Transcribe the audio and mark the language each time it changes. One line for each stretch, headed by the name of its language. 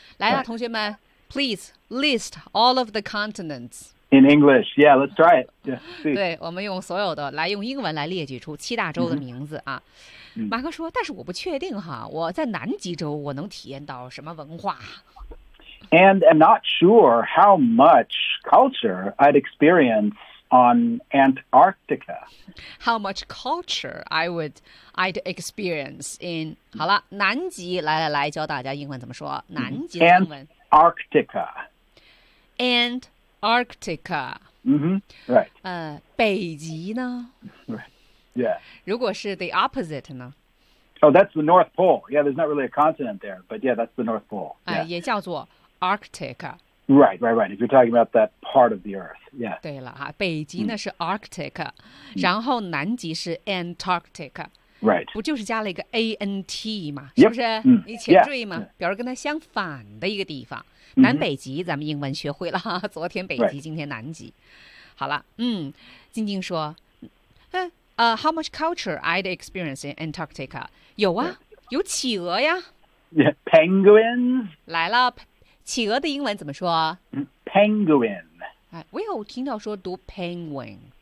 Chinese: 来啊，同学们
English: ，please list all of the continents in English. Yeah, let's try it. Yeah,
Chinese: 对，我们用所有的来用英文来列举出七大洲的名字啊。马克说：“但是我不确定哈，我在南极洲我能体验到什么文化
English: ？”And I'm not sure how much culture I'd experience. On Antarctica. How much culture I'd experience in...
Chinese: 好了，南极，来来来，教大家英文怎么说。南极的英文。
English: Antarctica. Antarctica. Mm-hmm, right.
Chinese: 北极呢
English: ?Right, yeah.
Chinese: 如果是
English: the opposite
Chinese: 呢
English: ?Oh, that's the North Pole. Yeah, there's not really a continent there, but yeah, that's the North Pole. Yeah.
Chinese: 也叫做 Arctica.
English: Right, right, right. If you're talking about that part of the Earth, yeah.
Chinese: 对了哈，北极呢是 Arctic，、然后南极是 Antarctic.
English: Right.
Chinese: 不就是加了一个 A-N-T 嘛，是不是？
English: Yep.
Chinese: 你前缀嘛，
English: yeah.
Chinese: 表示跟它相反的一个地方。南北极咱们英文学会了哈，昨天北极，
English: right.
Chinese: 今天南极。好了，静静说，
English: how much culture I'd experience in Antarctica?
Chinese: 有啊，
English: yeah.
Chinese: 有企鹅呀。
English: Yeah, penguins.
Chinese: 来了。企鹅的英文怎么说
English: ？Penguin.
Chinese: 我有听到说读 penguin.